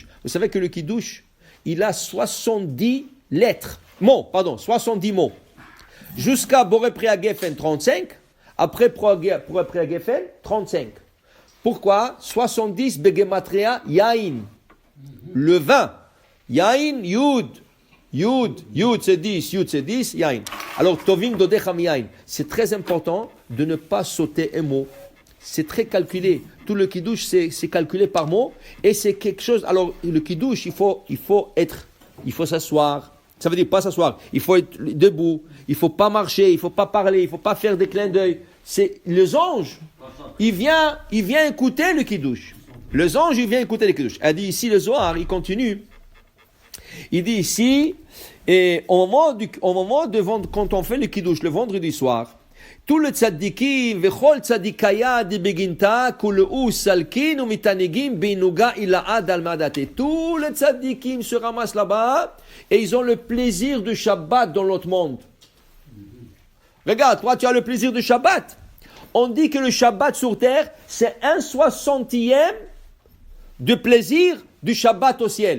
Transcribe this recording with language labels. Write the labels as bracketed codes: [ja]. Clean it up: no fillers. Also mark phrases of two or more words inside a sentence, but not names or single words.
[fr] Vous savez que le Kiddush, il a 70 lettres. 70 mots. Jusqu'à [he] בורא פרי הגפן, [fr] 35. Après [he] בורא פרי הגפן, [fr] 35. Pourquoi 70 [he] בגימטריא יין. [fr] Le vin. Yain, Yud. Yud c'est 10, Yud c'est 10, Yain. Alors, [he] טובים דודיך מיין. [fr] C'est très important de ne pas sauter un mot. C'est très calculé. Tout le Kiddush, c'est calculé par mot. Et c'est quelque chose. Alors, le Kiddush, il faut s'asseoir. Ça veut dire pas s'asseoir. Il faut être debout. Il faut pas marcher. Il faut pas parler. Il faut pas faire des clins d'œil. C'est les anges. Il vient écouter le Kiddush. Les anges, il vient écouter le Kiddush. Elle dit ici, le Zohar, il continue. Il dit ici, et au moment quand on fait le Kiddush, le vendredi soir, tout le tzaddikim, [arc] וכל צדיקיא די בגינתא, כולהו סלקין, ומתענגין, בענוגא אילאד אלמדאתה. [fr] Tous les tzaddikim se ramassent là-bas, et ils ont le plaisir de Shabbat dans l'autre monde. Regarde, toi, tu as le plaisir de Shabbat. On dit que le Shabbat sur terre, c'est 1/60 de plaisir du Shabbat au ciel.